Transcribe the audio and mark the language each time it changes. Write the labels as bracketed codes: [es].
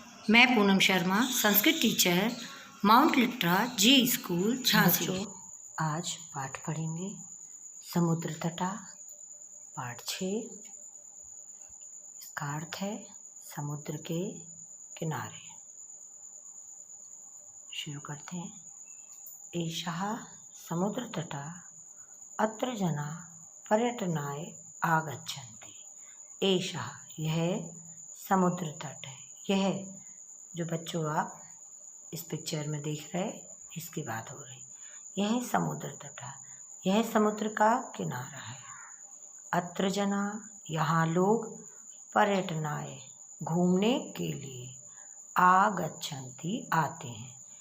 [hi] मैं Poonam Sharma, Sanskrit teacher, mount Litera Zee school Jhansi. आज पाठ पढ़ेंगे समुद्र तटा पाठ 6। इसका अर्थ है समुद्र के किनारे। शुरू करते हैं। [sa] एषः समुद्र तटा अत्र जना पर्यटनाय आगच्छन्ति। [hi] एषः यह समुद्र तट है। यह जो बच्चों आप इस पिक्चर में देख रहे इसकी बात हो रही। यह समुद्र तटा, यह समुद्र का किनारा है। अत्र जना यहाँ लोग पर्यटनाय घूमने के लिए आगच्छन्ति आते हैं।